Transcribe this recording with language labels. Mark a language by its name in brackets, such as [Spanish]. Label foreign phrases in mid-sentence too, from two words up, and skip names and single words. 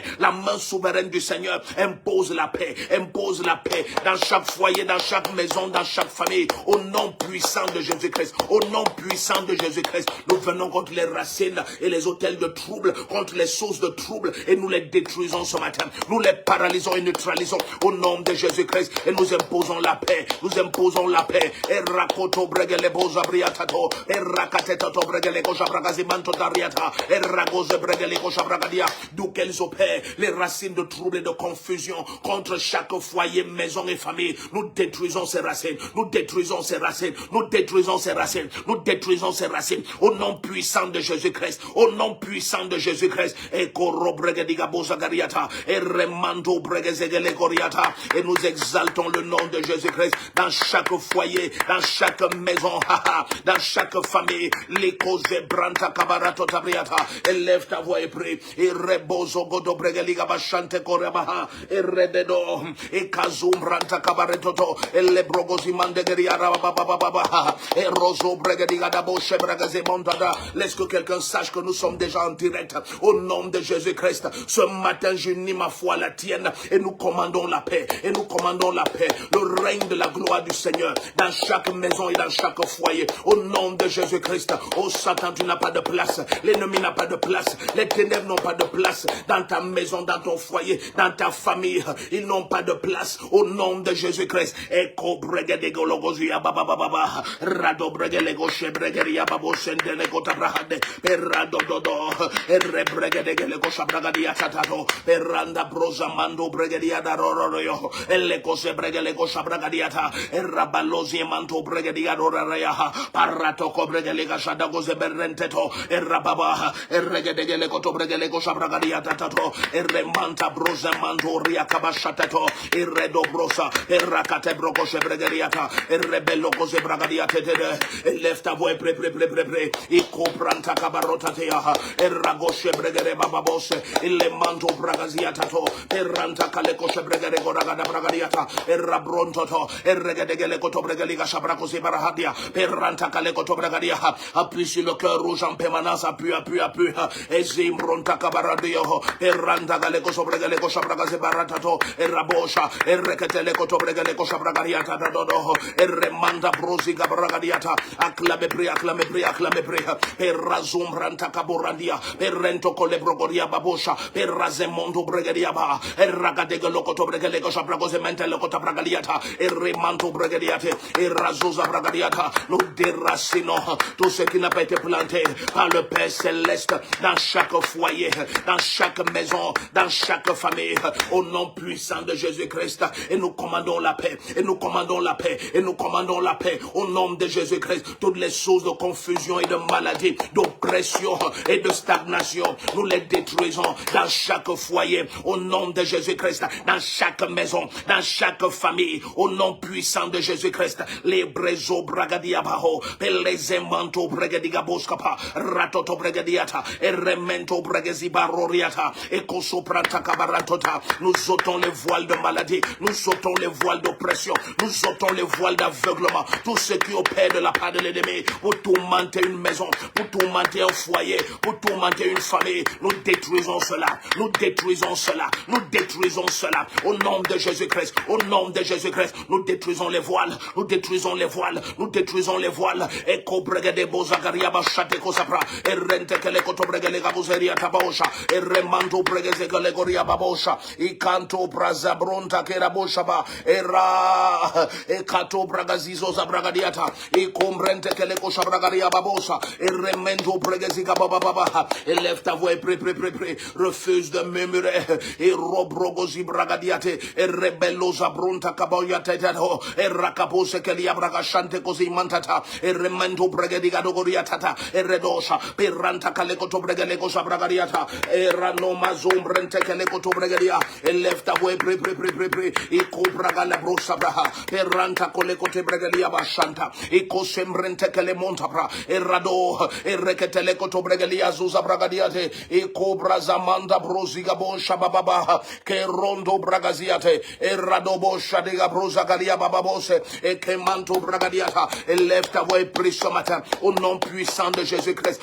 [French] La main souveraine du Seigneur impose la paix dans chaque foyer, dans chaque maison, dans chaque famille, au nom puissant de Jésus-Christ, au nom puissant de Jésus-Christ. Nous venons contre les racines et les hôtels de trouble, contre les sources de trouble, et nous les détruisons ce matin. Nous les paralysons et neutralisons au nom de Jésus-Christ, et nous imposons la paix. Nous imposons la paix. Et rakoto bregele boza briatato, et rakatetato bregele kosha bragazimanto dariata, et ragoze bregele kosha bragadia. D'où qu'elles opèrent les racines de trouble et de confusion contre chaque foyer, maison et famille. Nous détruisons ces racines. Nous détruisons ces racines. Nous détruisons ces racines. Nous détruisons ces racines. Au nom puissant de Jésus-Christ. Au nom puissant de Jésus-Christ. Et koro bregediga boza gariata, et remando bregezegele goriata. Et nous exaltons le nom de Jésus-Christ dans chaque foyer, dans chaque maison, dans chaque famille. Les causes branta kabarato tabriata. Élève ta voix et prie. Et rebozo godo bregeliga bashante korebaha. Et rededo. Et kazum branta kabaretoto. Et le brogozi mandegeriara babababa. Et rozo bregeliga dabo shebragaze montada. Laisse que quelqu'un sache que nous sommes déjà en direct. Au nom de Jésus-Christ. Ce matin, j'unis ma foi à la tienne. Et nous commandons la paix. Et nous commandons la paix. Le règne de la gloire du Seigneur dans chaque maison et dans chaque foyer. Au nom de Jésus-Christ. Oh Satan, tu n'as pas de place. L'ennemi n'a pas de place. Les ténèbres n'ont pas de place dans ta maison, dans ton foyer, dans ta famille. Ils n'ont pas de place. Au nom de Jésus-Christ. Eko bregedego logozia baba baba. Rado bregelego shebregeria babo sendenego tabrahade. Perado dodo. Erre bregedego shabragadia tatato. Peranda broza mando bregedia daroroyo. Eleko se bregelego shabragadiata. Errabalozi manto bregedia doraya. Parato cobregelega shadago zeberenteto. Errababa. Erregedego to bregelego shabragadiata tato. Erremanta broza mando riakabashatato. Erredo brosa. Errakate broko shebregeriata. Errebello cose bragadiate. Lève ta voix pré. Iko pranta kabarotatea. Erragoshe bregere bababose. Il manto bragaziatato. Erranta kaleko shebregere goragada bragadiata. Errabrontoto. Erregedegele koto bregeliga shabrakosi barahadia. Erranta kaleko to bragadia. Appuie sur le cœur rouge en permanence. Appuie. Ezimbronta kabaradio. Erranta kaleko sobregeleko shabragazi baratato. Errabosha. Erreketele koto bregeleko shabragadiata dodo. Erremanda broziga bragadiata. Acclame pri. Errazum ranta kaborandia. Errento kolebrogoria babosha. Errazemondo bregedia ba. Erragadegelo koto bregeleko shabragozi mentele koto bragadiata. Erremanto bregadiate. Errazoza bragadiata. Nous déracinons tout ce qui n'a pas été planté par le Père Céleste dans chaque foyer, dans chaque maison, dans chaque famille, au nom puissant de Jésus-Christ. Et nous commandons la paix, et nous commandons la paix, et nous commandons la paix au nom de Jésus-Christ. Toutes les sources de confusion et de maladie, d'oppression et de stagnation, nous les détruisons dans chaque foyer, au nom de Jésus-Christ, dans chaque maison, dans chaque famille, au nom puissant de Jésus-Christ. Les brezo bragadiabaho, les emanto bregadigaboskapa, ratoto bregadiata, et remento bregazibaroriata, et kosopranta kabaratota. Nous ôtons les voiles de maladie, nous ôtons les voiles d'oppression, nous ôtons les voiles d'aveuglement, tout ce qui opère de la part de l'ennemi pour tourmenter une maison, pour tourmenter un foyer, pour tourmenter une famille. Nous détruisons cela, nous détruisons cela, nous détruisons cela au nom de Jésus-Christ, au nom de Jésus-Christ. Nous détruisons les voiles, nous détruisons les voiles, nous détruisons les voiles. Et cobregade bozagaria bachate kosapra, et rente que les cotobregale gabuzeria tabaosha, et remando bregeze galegoria babosha, et canto brazabronta keraboshaba, et kato bragazizo zabragadiata, et combrente que les koshabragaria babosa, et remendo bregeziga bababa, et lève ta voix pré, refuse de murmurer, et robrogozi bragadiate, bragadiate, e rebello zabrunta caboya tetato, e racapose che li abragashante così mantata, e remento bregadigato goriatata, e redosa, per ranta calecoto bregalego sabragariata, e ranoma zombrente calecoto bregadia, e left away pre, e cobraga la brosa braha, e ranta colecote bregalia bashanta, e cosembrente che le montapra, e rado, e recetelecoto bregalia zuza bragadiate, e cobra zamanda brosiga bosha bababa, che rondo bragaziate, e radobo shadiga brosa galia bababose, et que manto bragadiata, et lève ta voix et prie ce matin, au nom puissant de Jésus-Christ.